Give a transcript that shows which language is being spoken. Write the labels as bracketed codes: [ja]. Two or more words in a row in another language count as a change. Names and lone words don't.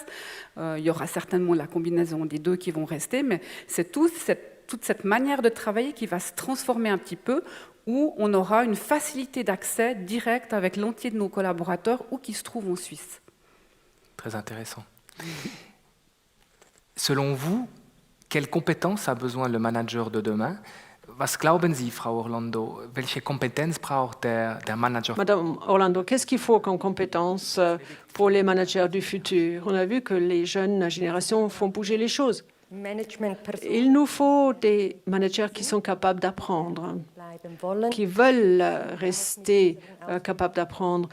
[fr] Il y aura certainement la combinaison des deux qui vont rester, mais c'est toute cette manière de travailler qui va se transformer un petit peu, où on aura une facilité d'accès direct avec l'entier de nos collaborateurs où qu'ils se trouvent en Suisse. Très intéressant. Selon vous, quelles compétences a besoin le manager de demain? [de] Was glauben Sie, Frau Orlando, welche Kompetenz braucht der Manager? [fr] Madame Orlando, qu'est-ce qu'il faut comme compétence pour les managers du futur? On a vu que les jeunes générations font bouger les choses. Il nous faut des managers qui sont capables d'apprendre, qui veulent rester capables d'apprendre.